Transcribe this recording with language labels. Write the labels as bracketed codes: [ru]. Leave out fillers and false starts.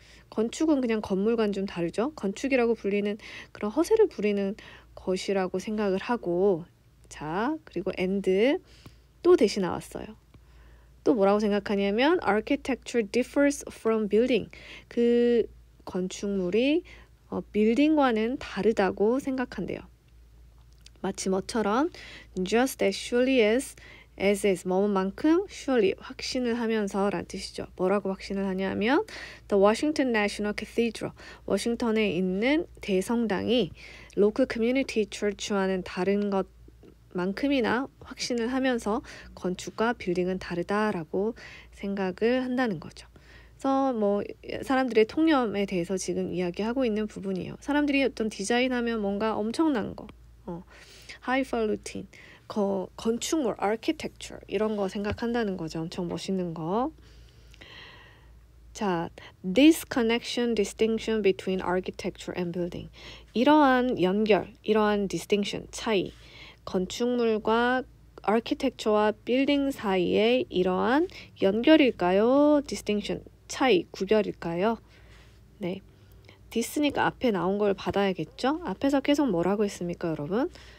[ko] 건축은 그냥 건물과는 좀 다르죠. 건축이라고 불리는 그런 허세를 부리는 것이라고 생각을 하고, 자, 그리고 and 또 대신 나왔어요. 또 뭐라고 생각하냐면 [en] architecture differs from building. [ko] 그 건축물이 빌딩과는 다르다고 생각한대요. 마치 뭐처럼 [en] just as surely as is [ko] 뭐만큼 surely 확신을 하면서 라는 뜻이죠. 뭐라고 확신을 하냐면 the Washington National Cathedral, 워싱턴에 있는 대성당이 [en] local community church [ko] 와는 다른 것만큼이나 확신을 하면서 건축과 빌딩은 다르다라고 생각을 한다는 거죠. 그래서 뭐 사람들의 통념에 대해서 지금 이야기하고 있는 부분이에요. 사람들이 어떤 디자인하면 뭔가 엄청난 거, highfalutin, 건축물, architecture 이런 거 생각한다는 거죠. 엄청 멋있는 거. [en] 자, this connection, distinction between architecture and building. [ko] 이러한 연결, 이러한 distinction, 차이, 건축물과 architecture와 building 사이의 이러한 연결일까요? distinction, 차이, 구별일까요? 네. this니까 앞에 나온 걸 받아야겠죠? 앞에서 계속 뭐라고 했습니까, 여러분?